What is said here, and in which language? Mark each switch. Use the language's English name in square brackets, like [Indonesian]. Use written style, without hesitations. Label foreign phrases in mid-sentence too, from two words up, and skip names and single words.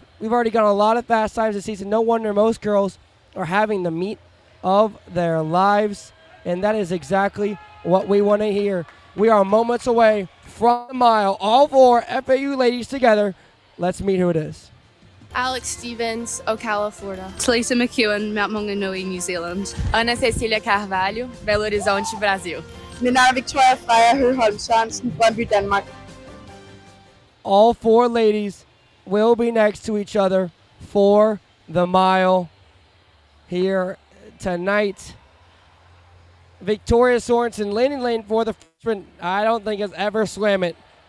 [English] We've already got a lot of fast times this season. No wonder most girls are having the meet of their lives, and that is exactly what we want to hear. We are moments away from the mile. All four FAU ladies together. Let's meet who it is. Alex Stevens, Ocala, Florida. Talisa McEwen, Mount Maunganui, New Zealand. Ana Cecília Carvalho, Belo Horizonte, Brasil. [Danish] Mit navn er Victoria Freja Høholm Sørensen, Brøndby, Danmark. [English] All four ladies will be next to each other for the mile here tonight. Victoria Sorensen, lane for the freshman, I don't think has ever swam it.